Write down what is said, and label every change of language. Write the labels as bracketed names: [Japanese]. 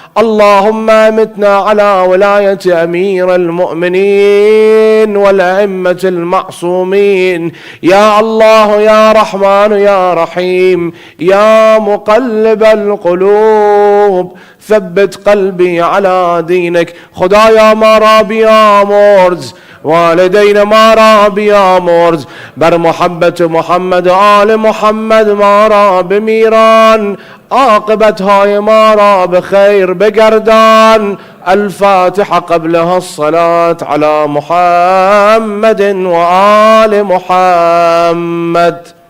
[Arabic] اللهم امتنا على ولاية أمير المؤمنين والأئمة المعصومين. يا الله يا رحمن يا رحيم يا مقلب القلوب ثبت قلبي على دينك. [Persian] خدایا ما را بیامرز، والدین ما را بیامرز، بر محبت محمد آل محمد ما را بمیران، عاقبتهای ما را بخیر بگردان. [Arabic] الفاتحة قبلها الصلاة على محمد وآل محمد.